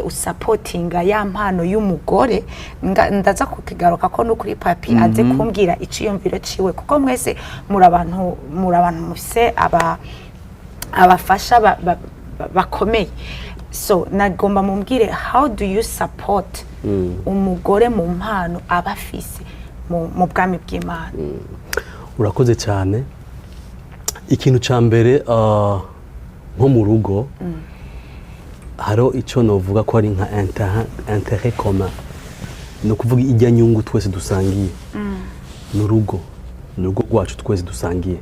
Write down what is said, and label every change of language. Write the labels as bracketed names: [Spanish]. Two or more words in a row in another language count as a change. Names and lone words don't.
[Rundi] usupportinga ya mpano y'umugore ndaza kukigaruka ko no kuri papi aze kumbwira iciyumviro ciwe kuko mwese muri abantu mufise abafasha bakomeye so nagomba mumbwire [English] how do you support [Rundi] umugore mu mpano abafise mu bwami bw'Imana. Urakoze cyane. Ikintu ca mbere nko mu rugo haro icyo novuga ko ari nka [French] intérêt commun, [Rundi] no kuvuga ijya nyungu twese dusangiye n'urugo rwacu twese dusangiye.